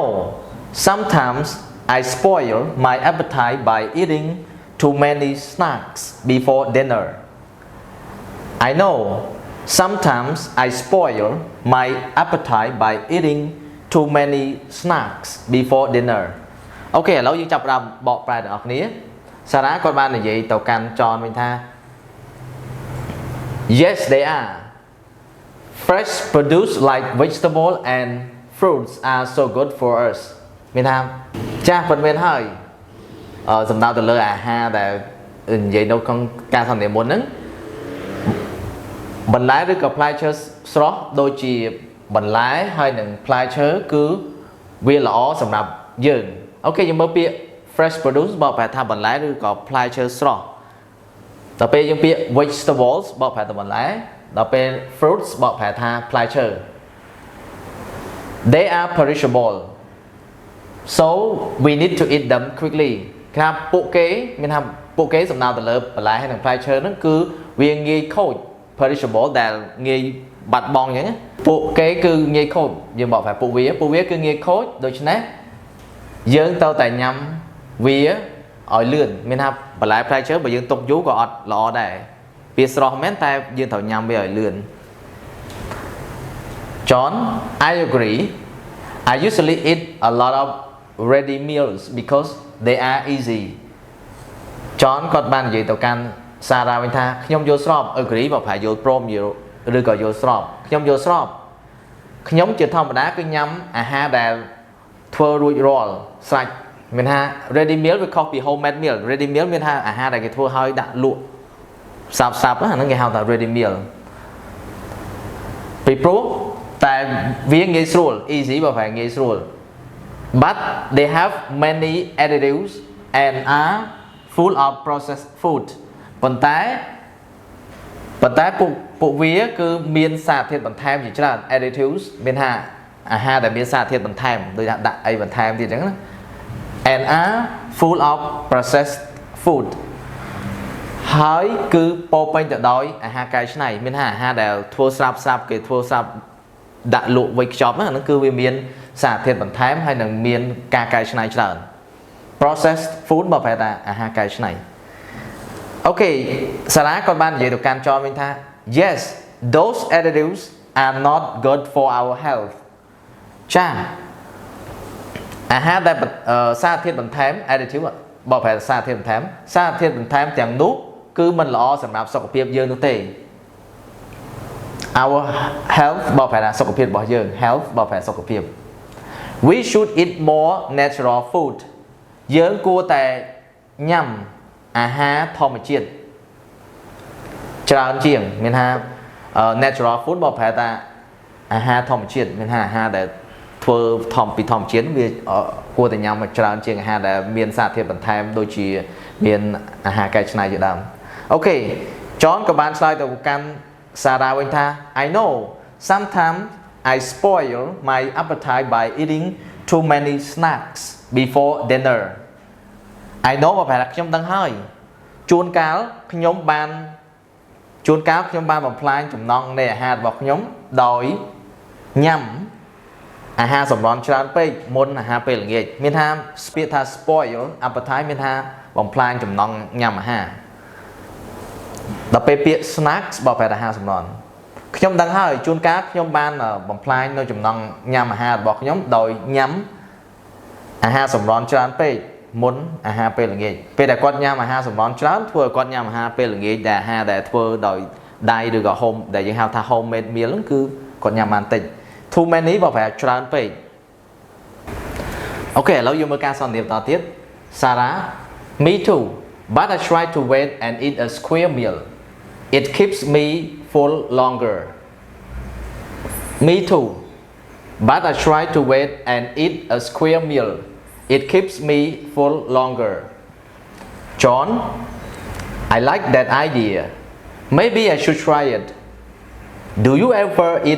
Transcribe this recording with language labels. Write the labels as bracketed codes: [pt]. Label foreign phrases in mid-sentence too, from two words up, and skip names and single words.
[en] Sometimes I spoil my appetite by eating too many snacks before dinner. I know. Sometimes I spoil my appetite by eating too many snacks before dinner. [km] Ok, ឥឡូវយើងចាប់ផ្ដើមបកប្រែទាំងអស់គ្នា Sarah គាត់បាននិយាយទៅកាន់ John វិញថា [en] Yes, they are. Fresh produce like vegetable and fruits are so good for us. [km] មានថាចាស់ពិតមែនហើយសំដៅទៅលើអាហារដែលនិយាយនៅក្នុងការសន្ទនាមុនហ្នឹងបន្លែឬក៏ផ្លែឈើស្រស់ដូចជាបន្លែហើយនឹងផ្លែឈើគឺវាល្អសម្រាប់យើងអូខេយើងមើលពាក្យ [en] fresh produce [km] បកប្រែថាបន្លែឬក៏ផ្លែឈើស្រស់ដល់ពេលយើងពាក្យ vegetables បកប្រែថាបន្លែដល់ពេល fruits បកប្រែថាផ្លែឈើ [en] They are perishable, so we need to eat them quickly [km] ថាពួកគេមានថាពួកគេសំដៅទៅលើបន្លែ ហើយនិងផ្លែឈើហ្នឹងគឺវាងាយខូច perishable ដែលងាយបាត់បង់អញ្ចឹងពួកគេគឺងាយខូចយើងบอกថាពួកវាគឺងាយខូចដូច្នេះយើងត្រូវតែញ៉ាំវាឲ្យលឿនមានថាបន្លែផ្លែឈើបើយើងទុកយូរក៏អត់ល្អដែរវាស្រស់មែនតែយើងត្រូវញ៉ាំវាឲ្យលឿន John, [en] I agree. I usually eat a lot of ready meals because they are easy. [km] John គាត់បាននិយាយទៅកាន់សារ៉ាវិញថាខ្ញុំយល់ស្រប agree បើប្រហែលយល់ព្រមឬក៏យល់ស្របខ្ញុំយល់ស្របខ្ញុំជាធម្មតាគឺញ៉ាំអាហារដែលធ្វើរួចរាល់ស្រេចមានថា [en] ready meal [km] វាខុសពី [en] homemade meal ready meal [km] មានថាអាហារដែលគេធ្វើឲ្យដាក់លក់សាប់អាហ្នឹងគេហៅថា [en] ready meal [km] ពីព្រោះតែវាងាយស្រួល easy បើប្រហែលងាយស្រួល [en] but they have many additives and are full of processed food ប៉ុន្តែ [km] ពួកវាគឺមានសារធាតុបន្ថែមជាច្រើន additives មានថាអាហារដែលមានសារធាតុបន្ថែមដូចថាដាក់អីបន្ថែមទៀតអញ្ចឹងណា [en] and are full of processed food [km] ហើយគឺពោពេញទៅដោយអាហារកែច្នៃមានថាអាហារដែលធ្វើស្រាប់គេធ្វើស្រាប់ដាក់ លក់វេចខ្ចប់ហ្នឹងគឺវាមានសារធាតុបន្ថែមហើយនឹងមានការកែច្នៃច្រើន [en] processed food [km] បើប្រែថាអាហារកែច្នៃអូខេសារ៉ាគាត់បាននិយាយទៅកាន់ចនវិញថា [en] Yes, those additives are not good for our health [km] ចាអាហារដែលសារធាតុបន្ថែម additive បើប្រែសារធាតុបន្ថែមទាំងនោះគឺមិនល្អសម្រាប់សុខភាពយើងនោះទេ [en] Our health [km] បើប្រែថាសុខភាពរបស់យើង health បើប្រែសុខភាព [en] We should eat more natural food [km] យើងគួរតែញ៉ាំអាហារធម្មជាតិ ច្រើនជាងមានថា [en] natural food [km] បើប្រែថាអាហារធម្មជាតិមានថាអាហារដែលធ្វើពី ធម្មជាតិវាគួរតែញ៉ាំមកច្រើនជាងអាហារដែលមានសារធាតុបន្ថែមដូចជាមានអាហារកែច្នៃជាដើមអូខេ John ក៏បានឆ្លើយទៅកាន់សារ៉ាវិញថា [en] I know sometimes I spoil my appetite by eating too many snacks before dinner I know [km] បើប្រហែលខ្ញុំដឹងហើយជួនកាលខ្ញុំបាន បំផ្លាញចំណង់នៃអាហាររបស់ខ្ញុំដោយញ៉ាំអាហារសម្រន់ច្រើនពេកមុនអាហារពេលល្ងាចមានថាពាក្យថា [en] spoil appetite [km] មានថាបំផ្លាញចំណង់ញ៉ាំអាហារដល់ពេលពាក្យ snacks បកប្រែ អាហារសម្រន់ខ្ញុំដឹងហើយជួនកាលខ្ញុំបានបំផ្លាញនៅចំណង់ញ៉ាំអាហាររបស់ខ្ញុំដោយញ៉ាំអាហារ សម្រន់ច្រើនពេកមុនអាហារពេលល្ងាចពេលដែលគាត់ញ៉ាំអាហារសម្រន់ច្រើនធ្វើឲ្យគាត់ញ៉ាំអាហារពេលល្ងាចដែលអាហារដែលធ្វើដោយដៃឬក៏ home ដែលយើងហៅថា [en] homemade meal [km] ហ្នឹងគឺគាត់ញ៉ាំបានតិច [en] too many [km] បកប្រែច្រើនពេកអូខេឥឡូវយើងមើលការសន្ទនាបន្តទៀត Sarah [en] me too but I try to wait and eat a square meal it keeps me full longer me too but I try to wait and eat a square meal it keeps me full longer John I like that idea maybe I should try it do you ever eat